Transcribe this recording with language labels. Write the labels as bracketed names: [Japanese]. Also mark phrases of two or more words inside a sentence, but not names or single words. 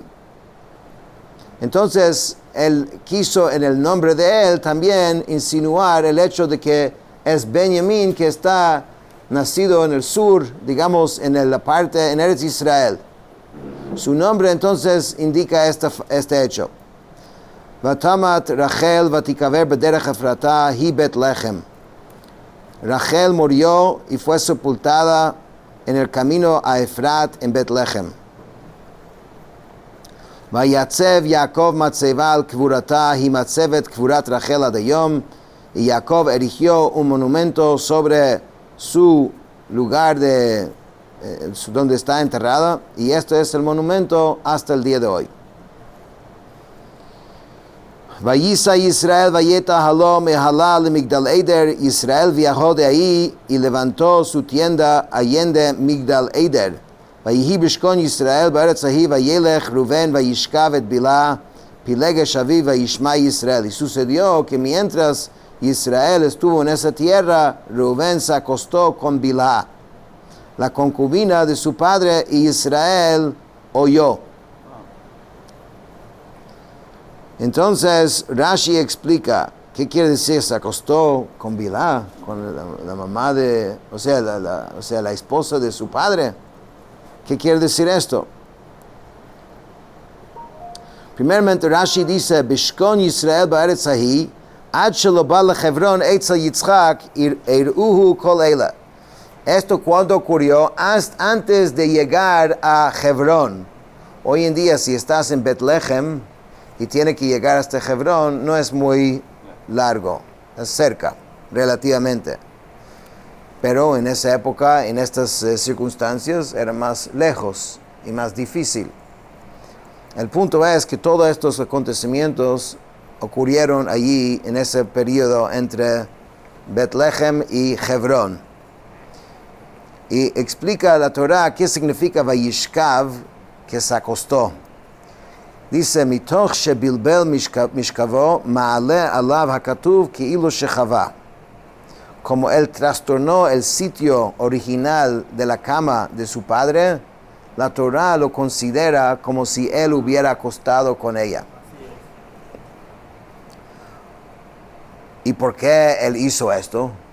[Spanish] Entonces, él quiso en el nombre de él también insinuar el hecho de que es Benjamín, que está nacido en el sur, digamos en la parte, en Eretz Israel. Su nombre entonces indica este hecho. [Hebrew] ותמת רחל ותקבר בדרך אפרתה היא בית לחם. [Spanish] Rachel murió y fue sepultada en el camino a Efrat en Betlehem. [Hebrew] ויצב יעקב מצבה על קברתה היא מצבת קברת רחל עד היום. [Spanish] Y Jacob erigió un monumento sobre su lugar donde está enterrada, y este es el monumento hasta el día de hoy. [Hebrew] ויסע ישראל ויט אהלו מהלאה למגדל עדר. [Spanish] Israel viajó de ahí y levantó su tienda allende Migdal Eder. [Hebrew] ויהי בשכן ישראל בארץ ההוא וילך ראובן וישכב את בלהה פילגש אביו וישמע ישראל. [Spanish] Y sucedió que mientras Israel estuvo en esa tierra, Rubén se acostó con Bilá, la concubina de su padre, y Israel oyó. Entonces Rashi explica qué quiere decir se acostó con Bilá, con la mamá de, o sea, la esposa de su padre. ¿Qué quiere decir esto? Primeramente Rashi dice [Hebrew] בשכן ישראל בארץ ההוא עד שלא בא לחברון אצל יצחק אירעוהו כל אלה. [Spanish] Esto cuando ocurrió antes de llegar a Hebrón. Hoy en día, si estás en Betlehem y tienes que llegar hasta Hebrón, no es muy largo, es cerca, relativamente. Pero en esa época, en estas circunstancias, era más lejos y más difícil. El punto es que todos estos acontecimientos ocurrieron allí en ese periodo entre Betlehem y Hebrón. Y explica la Torah qué significa Vayishkav, que se acostó. Dice, [Hebrew] מתוך שבלבל משכבו מעלה עליו הכתוב כאילו שכבה. [Spanish] Como él trastornó el sitio original de la cama de su padre, la Torah lo considera como si él hubiera acostado con ella. ¿Y por qué él hizo esto?